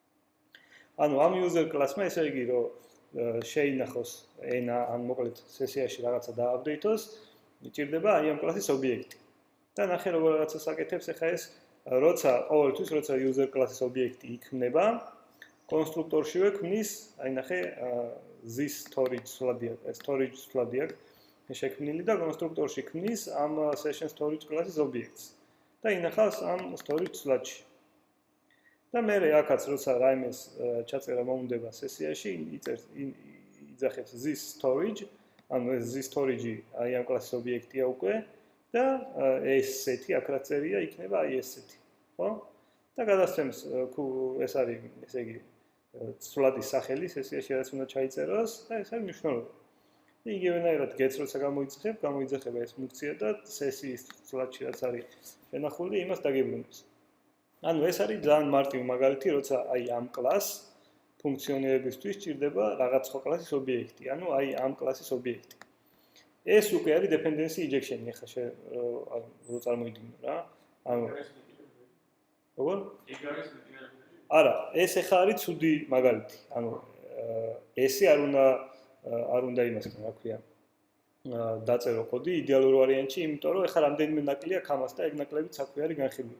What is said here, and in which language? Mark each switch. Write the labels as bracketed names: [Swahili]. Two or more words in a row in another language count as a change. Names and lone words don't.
[Georgian] ანუ ამ user კლასმა ესე იგი, რომ შეინახოს ენა ან მოკლედ სესიაში რაღაცა დააპდეითოს, ჭირდება აი ამ კლასის ობიექტი. და ნახე როგორ რაღაცას აკეთებს ახლა ეს, ყოველთვის როცა [English] user class- [Georgian] ის ობიექტი იქმნება, კონსტრუქტორშივე ქმნის, აი ნახე, [English] this storage slab- [Georgian] ია, [English] storage slab- [Georgian] ია შექმნილი და კონსტრუქტორში ქმნის ამ [English] session storage class- [Georgian] ის ობიექტს. და ინახავს ამ [English] storage slab- [Georgian] ში. და მე აქაც როცა რაიმეს ჩაწერა მომუნდება სესიაში, იძახებს [English] this storage, [Georgian] ანუ [English] this storage [Georgian] აი ამ კლასის ობიექტია უკვე და ეს სეთი აქ რა წერია, იქნება აი ეს სეთი, ხო? და გადასცემს ეს არის, ესე იგი, სვლადის სახელი სესიაში რაც უნდა ჩაიწეროს და ეს არის მნიშვნელობა. იგივენაირად gets როცა გამოიძახება ეს ფუნქცია და სესიის სვლადში რაც არის შენახული, იმას დაგებრუნებს. ანუ ეს არის ძალიან მარტივი მაგალითი, როცა აი ამ კლას ფუნქციონირებისთვის ჭირდება რაღაც სხვა კლასის ობიექტი, ანუ აი ამ კლასის ობიექტი. ეს უკვე არის [English] dependency injection- [Georgian] ი, ახლა რო წარმოიდგინო რა. ანუ როგორ? არა, ეს ახლა არის ცუდი მაგალითი. ანუ ესე არ უნდა იმას, რა ქვია, დაწერო კოდი იდეალურ ვარიანტში, იმიტომ რომ ახლა რამდენიმე ნაკლია ქამას და ეგ ნაკლებიც აქვე არის განხილული.